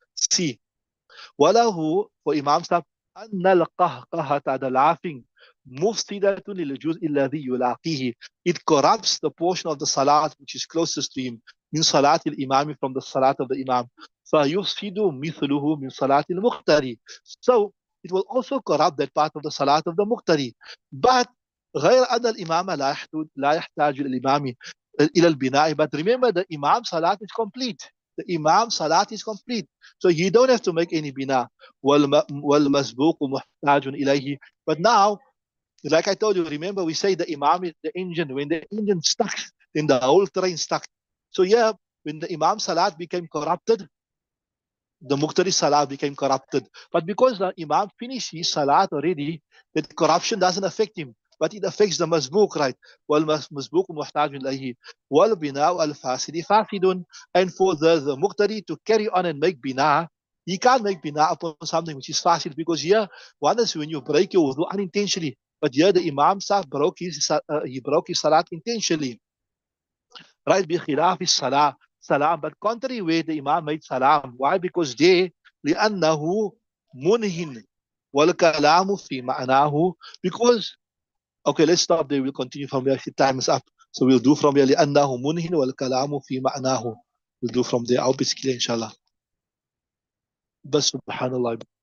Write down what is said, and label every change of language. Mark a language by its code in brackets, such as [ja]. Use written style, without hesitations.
[en] See, وله for Imam Sahib [ar] أن القهقهة, [en] the laughing, [ar] مفسدة للجزء الذي يلاقيه, [en] it corrupts the portion of the salat which is closest to him, [ar] من صلاة الإمام, [en] from the salat of the Imam, [ar] فيفسد مثله من صلاة المقتدي. [en] So it will also corrupt that part of the salat of the muqtadi. [ar] But غير أن الإمام لا يحتاج الإمام إلى البناء. [en] But remember, the Imam salat is complete. The Imam salat is complete. So you don't have to make any bina. [ar] وَالْمَسْبُوقُ مُحْتَاجٌ إِلَيْهِ. [en] But now, like I told you, remember we say the Imam is the engine. When the engine stuck, then the whole train stuck. So yeah, when the Imam salat became corrupted, the Muqtadi salat became corrupted. But because the Imam finished his salat already, that corruption doesn't affect him. But it affects the Mazbuk, right? [ar] وَالْمَسْبُوقُ مُحْتَاجٌ إِلَيْهِ وَالْبِنَاءُ الْفَاسِدِ فَاسِدٌ. [en] And for the Muqtadi to carry on and make bina, he can't make bina upon something which is fasid, because here, one is when you break your wudu unintentionally. But here the Imam Sahib he broke his salat intentionally. Right? [ar] بخلاف الصلاة salam. [en] But contrary way, the Imam made salam. Why? Because they [ar] لأنه منهن والكلام في معناه. [en] Because, okay, let's stop there. We'll continue from there. Time is up. So we'll do from there. [ar] لأنه منهن والكلام في معناه. [en] We'll do from there. I'll be clear, inshallah. [ar] بس سبحان الله.